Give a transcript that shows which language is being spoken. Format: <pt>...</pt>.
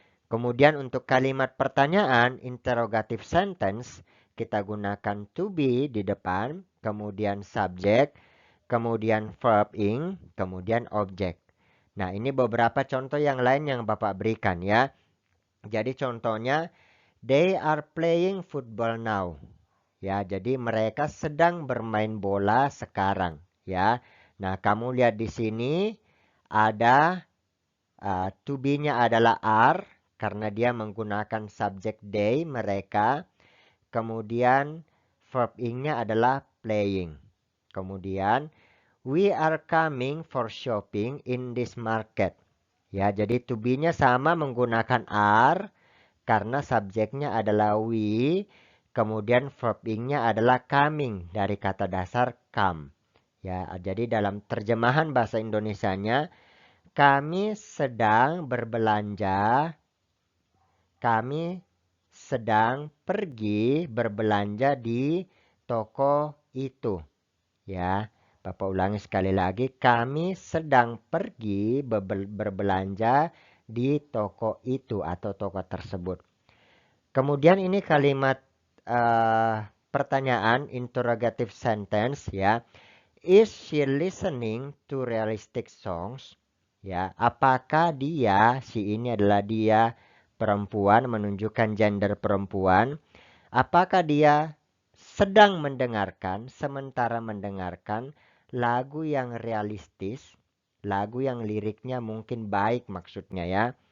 <id>Kemudian untuk kalimat pertanyaan, interrogative sentence, kita gunakan to be di depan, kemudian subject, kemudian verb ing, kemudian objek. Nah, ini beberapa contoh yang lain yang Bapak berikan ya.</id> <en>Jadi contohnya, they are playing football now.</en> <id>Ya, jadi mereka sedang bermain bola sekarang ya. Nah, kamu lihat di sini ada to be-nya adalah are karena dia menggunakan subjek they mereka. Kemudian verb ing-nya adalah playing.</id> <en>Kemudian we are coming for shopping in this market.</en> <id>Ya, jadi to be-nya sama menggunakan are karena subjeknya adalah we. Kemudian verb ing-nya adalah coming dari kata dasar come. Ya, jadi dalam terjemahan bahasa Indonesianya kami sedang berbelanja, kami sedang pergi berbelanja di toko itu. Ya, Bapak ulangi sekali lagi, kami sedang pergi berbelanja di toko itu atau toko tersebut. Kemudian ini kalimat pertanyaan interrogative sentence ya.</id> <en>Is she listening to realistic songs?</en> <id>Ya, apakah dia, si ini adalah dia perempuan menunjukkan gender perempuan, apakah dia sedang mendengarkan, sementara mendengarkan lagu yang realistis, lagu yang liriknya mungkin baik maksudnya ya.</id>